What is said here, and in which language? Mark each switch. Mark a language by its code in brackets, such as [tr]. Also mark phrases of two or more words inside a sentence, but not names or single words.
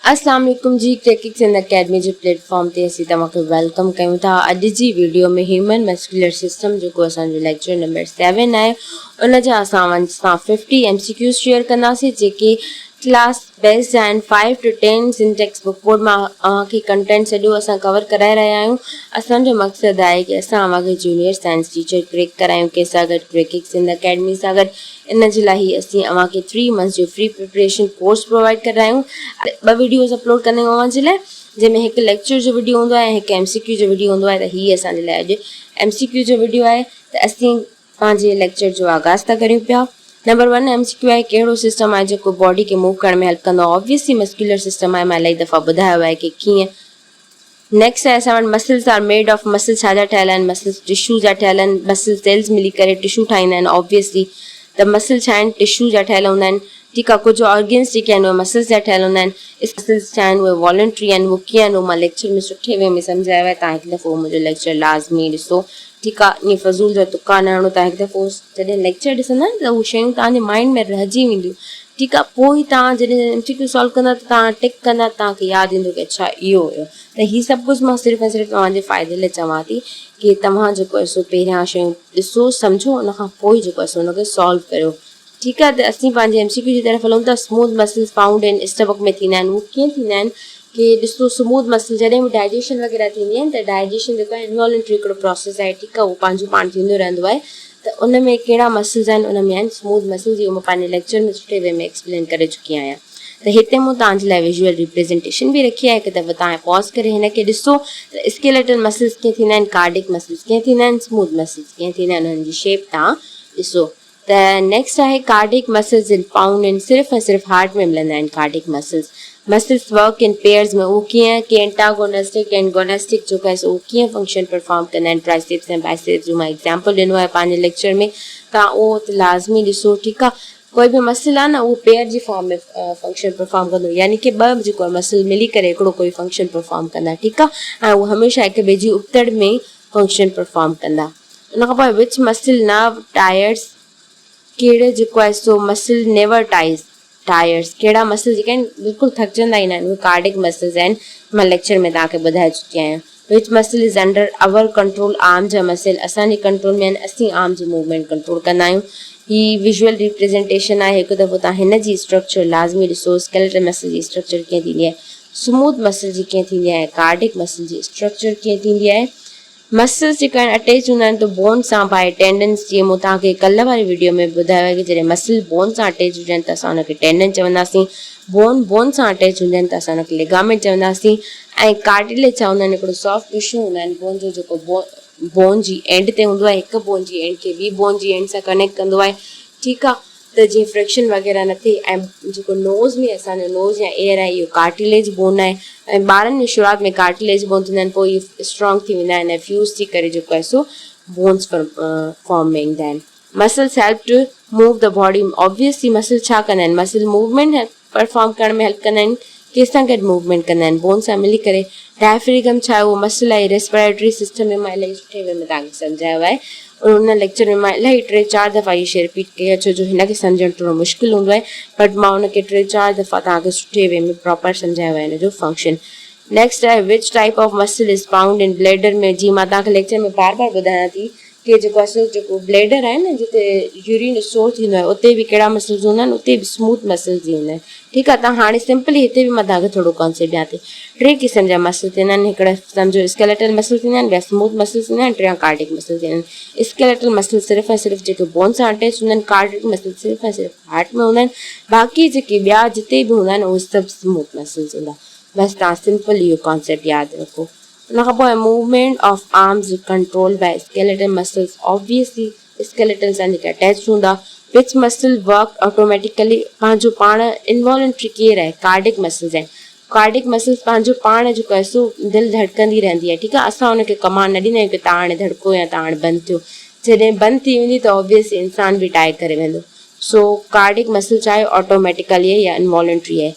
[ar] السلام عليكم [sd] जी। टेकिक्स इन अकेडमी जे प्लेटफॉर्म ते असीं तव्हांखे वेलकम कयूं था। अॼु जी वीडियो में [en] human muscular system [sd] जेको असांजो [en] lecture number 7 [sd] आहे उन जा असां 50 [en] MCQs share [sd] कंदासीं जेके [en] class based [sd] आहिनि [en] 5 to 10 in text book board [sd] मां के कंटेंट सॼो असां कवर कराए रहिया आहियूं। असांजो मक़सदु आहे कि असां अव्हांखे [en] junior science teacher crack [sd] करायूं कंहिंसां गॾु टेकिक्स इन अकेडमी सां गॾु। इन जे लाइ असीं अव्हांखे 3 मंथ्स जो [en] free preparation course provide [sd] करायूं। 2 [en] videos upload [sd] कंदा आहियूं अव्हां जे लाइ, जंहिंमें हिकु लेक्चर जो वीडियो हूंदो आहे ऐं हिकु MCQ जो वीडियो हूंदो आहे। त हीअ असांजे लाइ अॼु MCQ जो वीडियो आहे। त असीं पंहिंजे लेक्चर जो आगाज़ था करियूं पिया। नंबर 1 MCQ आहे, कहिड़ो सिस्टम आहे जेको बॉडी खे मूव करण में हेल्प कंदो आहे। [en] obviously muscular system [sd] आहे, मां इलाही दफ़ा ॿुधायो आहे कि कीअं। नेक्स्ट आहे असां वटि [en] muscles are made of, [sd] मसल छा जा ठहियल आहिनि, [en] muscles tissue [sd] जा ठहियल आहिनि, [en] muscle cells [sd] मिली करे टिश्यू ठाहींदा आहिनि। ऑब्वियसली त मसल छा आहिनि, टिश्यू जा ठहियल हूंदा आहिनि। ठीकु आहे, कुझु ऑर्गन्स जेके आहिनि उहे मसल्स जा ठहियल हूंदा आहिनि। मसल्स छा आहिनि उहे वॉलंट्री आहिनि। उहो कीअं आहिनि उहो मां लेक्चर में सुठे वे में सम्झायो आहे। तव्हां हिकु दफ़ो मुंहिंजो लेक्चर लाज़मी ॾिसो। ठीकु आहे, ईअं फज़ूल जा तुका न हणो। तव्हां हिकु दफ़ो जॾहिं लेक्चर ॾिसंदा न त उहे शयूं तव्हांजे माइंड में रहिजी वेंदियूं। ठीकु आहे, पोइ तव्हां जॾहिं [en] MCQ solve [sd] कंदा त तव्हां टिक कंदा, तव्हांखे यादि ईंदो कि अच्छा इहो हुयो। त हीअ सभु कुझु मां सिर्फ़ु ऐं सिर्फ़ु तव्हांजे फ़ाइदे लाइ चवां थी कि तव्हां जेको आहे सो पहिरियां शयूं ॾिसो सम्झो, उन खां पोइ जेको आहे सो हुनखे सॉल्व करियो। ठीकु आहे, त असीं पंहिंजे MCQ जी तरफ़ हलूं था। [en] smooth muscles found in stomach में थींदा आहिनि। [sd] उहे कीअं थींदा आहिनि कि ॾिसो, [en] smooth muscle [sd] जॾहिं बि डाइजेशन वग़ैरह थींदी आहिनि त डाइजेशन जेको आहे इनवॉलंट्री हिकिड़ो प्रोसेस आहे। ठीकु आहे, उहो पंहिंजो पाण थींदो रहंदो आहे। त उन में कहिड़ा मसल्स आहिनि, उन में आहिनि [en] smooth muscles. [sd] इहो मां पंहिंजे लेक्चर में सुठे वे में एक्सप्लेन करे चुकी आहियां। त हिते मूं तव्हांजे लाइ [en] visual representation [sd] बि रखी आहे। हिकु दफ़ो तव्हां पॉज़ करे हिनखे ॾिसो त [en] skeletal muscles [sd] कीअं थींदा आहिनि, [en] cardiac muscles [sd] कीअं थींदा आहिनि, [en] smooth muscles [sd] कीअं थींदा आहिनि, उन्हनि जी शेप तव्हां ॾिसो। त नेक्स्ट आहे [en] cardiac muscles in found in, [sd] सिर्फ़ु ऐं सिर्फ़ु हार्ट में मिलंदा आहिनि [en] cardiac muscles. muscles work in pairs में, [sd] उहो कीअं कि [en] antagonistic and gonistic [sd] जेको आहे सो उहो कीअं [en] function perform [sd] कंदा आहिनि। ट्राइसेप्स ऐं बाइसेप्स जो मां एग्जाम्पल ॾिनो आहे पंहिंजे लेक्चर में, तव्हां उहो त लाज़मी ॾिसो। ठीकु आहे, कोई बि मसल आहे न उहो पेयर जी फॉर्म में [en] function perform [sd] कंदो, यानी कि ॿ जेको आहे मसल मिली करे हिकिड़ो कोई [en] function perform [sd] कंदा। ठीकु आहे, ऐं उहो हमेशह हिक ॿिए जी उपतड़ में [en] function perform [sd] कंदा। उन खां पोइ [en] which muscle nerve tires, [sd] कहिड़े जेको आहे सो [en] muscle never tires, [sd] कहिड़ा मसल जेके आहिनि बिल्कुलु थकिजंदा ई न आहिनि, उहे [en] cardiac muscles [sd] आहिनि। मां लेक्चर में तव्हांखे ॿुधाए चुकी आहियां। [en] which muscle is under our control, [sd] आर्म जा मसल असांजे कंट्रोल में आहिनि। असीं आर्म जी मूवमेंट कंट्रोल कंदा आहियूं। ही [en] visual representation [sd] आहे। हिकु दफ़ो तव्हां हिन जी स्ट्रक्चर लाज़मी ॾिसो। [en] skeletal muscle [sd] जी स्ट्रक्चर कीअं थींदी आहे, [en] smooth muscle [sd] जी कीअं थींदी आहे, [en] cardiac muscle [sd] जी स्ट्रक्चर कीअं थींदी आहे। मसल्स जेका आहिनि अटैच हूंदा आहिनि त बोन सां [en] by tendons. [sd] जीअं मूं तव्हांखे कल्ह वारी वीडियो में ॿुधायो आहे कि जॾहिं मसल बोन सां अटैच हुजनि त असां हुनखे टेंडन चवंदासीं। बोन सां अटैच हूंदा आहिनि त असां हुनखे लिगामेंट चवंदासीं। ऐं कार्टिलेज छा हूंदा आहिनि, हिकिड़ो [en] soft tissue [sd] हूंदा आहिनि बोन जो, जेको बोन जी एंड ते हूंदो आहे। हिकु बोन जी एंड खे ॿी बोन जी एंड सां कनेक्ट कंदो आहे। ठीकु आहे, त जीअं फ्रिक्शन वग़ैरह न थिए। ऐं जेको नोज़ में असांजो नोज़ या एयर आहे इहो [en] cartilage bone [sd] आहे। ऐं ॿारनि में शुरूआति में [en] cartilage bone [sd] थींदा आहिनि, पोइ इहे स्ट्रॉन्ग थी वेंदा आहिनि ऐं फ्यूज़ थी करे जेको आहे सो [en] bones form [sd] में ईंदा आहिनि। [en] muscles help to move the body, obviously muscle [sd] छा कंदा आहिनि, मसल [en] movement perform [sd] करण में हेल्प कंदा आहिनि। कंहिंसां गॾु मूवमेंट कंदा आहिनि, बोन सां मिली करे। डायफ्रेगम छा आहे, उहो मसल आहे [en] respiratory system [sd] में। मां इलाही सुठे वे में तव्हांखे सम्झायो आहे। उन लेक्चर में मां इलाही 3-4 दफ़ा इहे शइ रिपीट कई आहे, छो जो हिनखे सम्झणु थोरो मुश्किल हूंदो आहे, बट मां हुनखे 3-4 दफ़ा तव्हांखे सुठे वे में प्रॉपर सम्झायो आहे हिन जो फंक्शन। [en] नेक्स्ट आहे which type of muscle is found in bladder में। [sd] जीअं मां तव्हांखे लेक्चर में बार बार ॿुधायां थी कि जेको आहे सो जेको ब्लेडर आहे न, जिते यूरिन स्टोर थींदो आहे, उते बि कहिड़ा मसल्स हूंदा आहिनि, उते बि [en] smooth muscles [sd] ई हूंदा आहिनि। ठीकु आहे, त हाणे सिंपली हिते बि मां तव्हांखे थोरो कॉन्सेप्ट ॾियां थी। 3 क़िस्म जा मसल थींदा आहिनि। हिकिड़ा सम्झो [en] skeletal muscle [sd] थींदा आहिनि, ॿिया [en] smooth muscles [sd] थींदा आहिनि, 3 [en] cardiac muscle [sd] थींदा आहिनि। [en] skeletal muscle [sd] सिर्फ़ु ऐं सिर्फ़ु जेके बोन सां अटैच हूंदा आहिनि, [en] cardiac muscle [sd] सिर्फ़ु ऐं सिर्फ़ु हार्ट में हूंदा आहिनि, बाक़ी जेके ॿिया जिते बि हूंदा आहिनि उहे सभु [en] smooth muscles [sd] हूंदा। बसि तव्हां सिंपल इहो कॉन्सेप्ट यादि रखो। [en] उन खां पोइ movement of arms control by skeletal muscles, obviously skeletal [sd] सां जेके अटैच हूंदा। [en] which muscle work automatically, [sd] पंहिंजो पाण [en] involuntary care [sd] आहे, [en] cardiac muscles [sd] आहिनि। [en] cardiac muscles [sd] पंहिंजो पाण जेको आहे सो दिलि धड़कंदी रहंदी आहे। ठीकु आहे, असां हुनखे कमांड न ॾींदा आहियूं कि तव्हां हाणे धड़को या तव्हां हाणे बंदि थियो। जॾहिं बंदि थी वेंदी त ऑब्वियसली इंसान बि टाए करे वेंदो। सो [en] cardiac muscle [sd] छा आहे, ऑटोमेटिकली आहे या इनवॉलंट्री आहे।